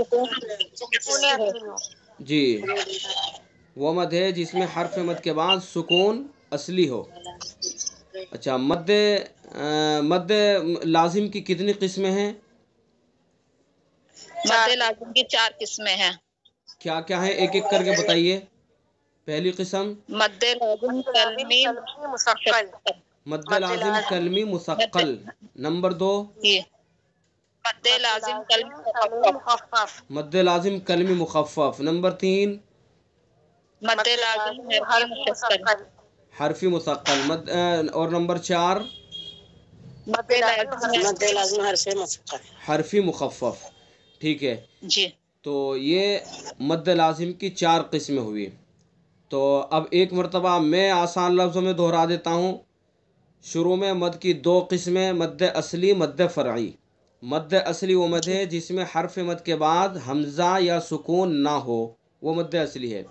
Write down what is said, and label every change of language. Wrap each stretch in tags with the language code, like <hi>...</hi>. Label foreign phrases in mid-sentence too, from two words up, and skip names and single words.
<ur>جی، وہ مد ہے جس میں حرف مد کے بعد سکون اصلی ہو۔ اچھا، مد لازم کی کتنی قسمیں ہیں؟ مد لازم کی چار قسمیں ہیں۔ کیا کیا ہے، ایک ایک کر کے بتائیے۔ پہلی قسم مد لازم کلمی مثقل۔ مد لازم کلمی مثقل۔ نمبر دو، مد لازم کلمی مخفف۔ مد لازم کلمی مخفف۔ نمبر تین، مد لازم حرفی مثقل۔ حرفی مثقل۔ اور نمبر چار، مد لازم حرفی مثقل، حرفی مخفف۔ ٹھیک ہے جی۔ تو یہ مد لازم کی چار قسمیں ہوئی۔ تو اب ایک مرتبہ میں آسان لفظوں میں دہرا دیتا ہوں۔ شروع میں مد کی دو قسمیں، مد اصلی، مد فرعی۔ مد اصلی وہ مد ہے جس میں حرف مد کے بعد حمزہ یا سکون نہ ہو، وہ مد اصلی ہے۔</ur>